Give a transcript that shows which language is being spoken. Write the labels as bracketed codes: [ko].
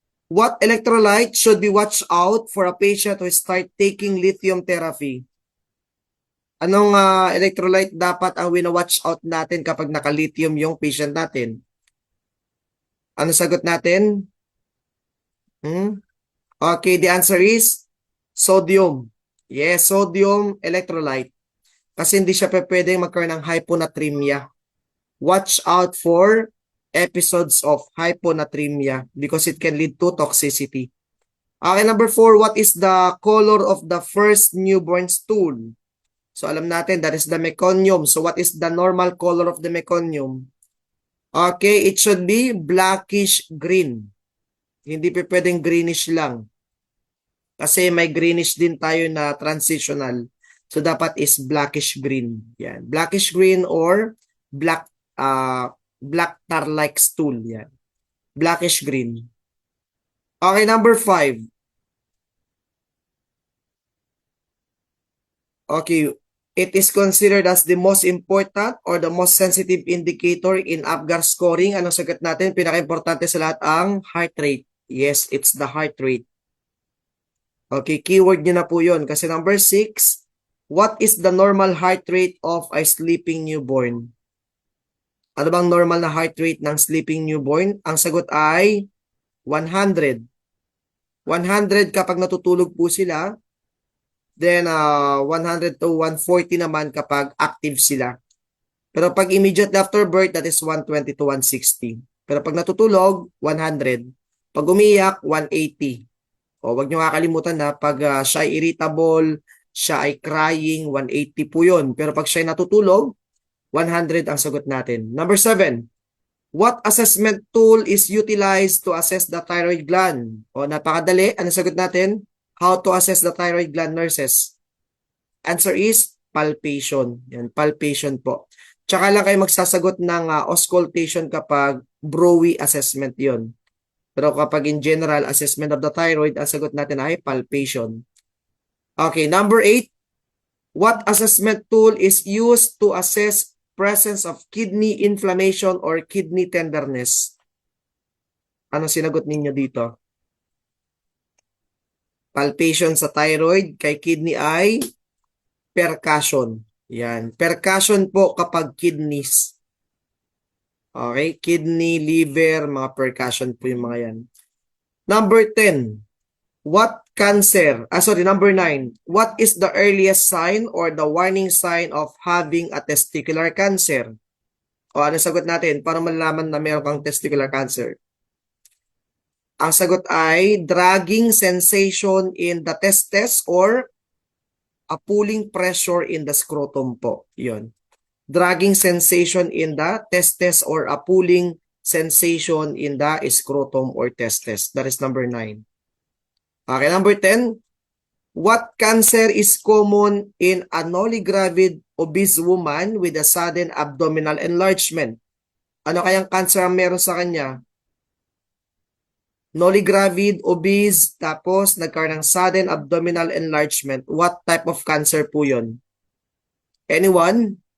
[en] What electrolyte should be watched out for a patient who start taking lithium therapy? [tl] Anong electrolyte dapat ang wina-watch out natin kapag naka-lithium yung patient natin? Ano sagot natin? [en] Okay, the answer is sodium. Yes, sodium electrolyte. [tl] Kasi hindi siya pwedeng magkaroon ng hyponatremia. [en] Watch out for episodes of hyponatremia because it can lead to toxicity. Okay, number 4, what is the color of the first newborn stool? [tl] So alam natin [en] that is the meconium. So what is the normal color of the meconium? Okay, it should be blackish green. [tl] Hindi pa pwedeng greenish lang. Kasi may greenish din tayo na transitional. [en] So dapat is blackish green. Yan, blackish green or black tar-like stool. Yan. Blackish green. Okay, number 5. Okay, it is considered as the most important or the most sensitive indicator in Apgar scoring. [tl] Anong sagot natin? Pinaka-importante sa lahat ang heart rate. [en] Yes, it's the heart rate. Okay, [tl] keyword nyo na po yun. [en] Kasi number 6, what is the normal heart rate of a sleeping newborn? [tl] Ano bang normal na heart rate ng sleeping newborn? Ang sagot ay 100. 100 kapag natutulog po sila. Then 100 to 140 naman kapag active sila. Pero pag [en] immediate after birth, that is 120 to 160. [tl] Pero pag natutulog, 100. Pag umiyak, 180. O wag niyo kakalimutan na pag siya ay irritable, siya ay crying, 180 po yun. Pero pag siya ay natutulog, 100 ang sagot natin. [en] Number 7. What assessment tool is utilized to assess the thyroid gland? [tl] O napakadali. Ano sagot natin? [en] How to assess the thyroid gland, nurses? Answer is palpation. [tl] Yan, palpation po. Tsaka lang kayo magsasagot ng auscultation kapag Browi assessment yon. Pero kapag [en] in general assessment of the thyroid, [tl] ang sagot natin ay [en] palpation. Okay, number 8. What assessment tool is used to assess presence of kidney inflammation or kidney tenderness? [tl] Ano sinagot ninyo dito? Palpation sa thyroid, kay kidney ay percussion. Yan. Percussion po kapag kidneys. Okay? Kidney, liver, mga percussion po yung mga yan. [en] Number 10. Number 9. What is the earliest sign or the warning sign of having a testicular cancer? [tl] O ano sagot natin para malalaman na meron kang testicular cancer? Ang sagot ay [en] dragging sensation in the testes or a pulling pressure in the scrotum po. Yun. Dragging sensation in the testes or a pulling sensation in the scrotum or testes. That is number 9. Okay, number 10. What cancer is common in a nolligravid obese woman with a sudden abdominal enlargement? [tl] Ano kayang cancer ang meron sa kanya? Nolligravid, obese, tapos nagkaroon ng sudden abdominal enlargement. [en] What type of cancer [tl] po yun? [en] Anyone?